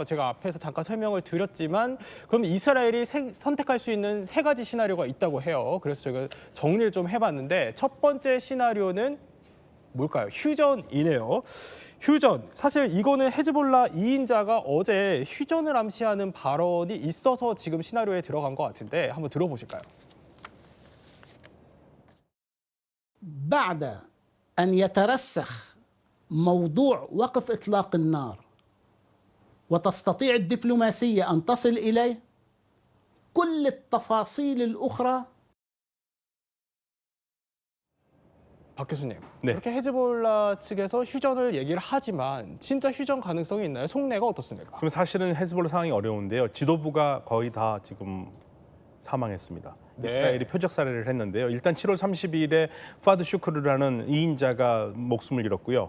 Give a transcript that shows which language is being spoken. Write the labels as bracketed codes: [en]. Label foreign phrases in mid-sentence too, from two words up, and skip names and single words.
[ko] 제가 앞에서 잠깐 설명을 드렸지만 그럼 이스라엘이 선택할 수 있는 3가지 시나리오가 있다고 해요. 그래서 제가 정리를 좀 해봤는데 첫 번째 시나리오는 뭘까요? 휴전이네요. 휴전. 사실 이거는 헤즈볼라 2인자가 어제 휴전을 암시하는 발언이 있어서 지금 시나리오에 들어간 것 같은데 한번 들어보실까요? [ar] بعد أن يترسخ موضوع وقف إطلاق النار وتستطيع الدبلوماسية أن تصل إليه كل التفاصيل الأخرى. [ko] 박 교수님, 그렇게 헤즈볼라 측에서 휴전을 얘기를 하지만 진짜 휴전 가능성이 있나요? 속내가 어떻습니까? 그럼 사실은 헤즈볼라 상황이 어려운데요. 지도부가 거의 다 지금 사망했습니다. 이스라엘이 표적 살해를 했는데요. 일단 7월 30일에 파드 슈크르라는 2인자가 목숨을 잃었고요.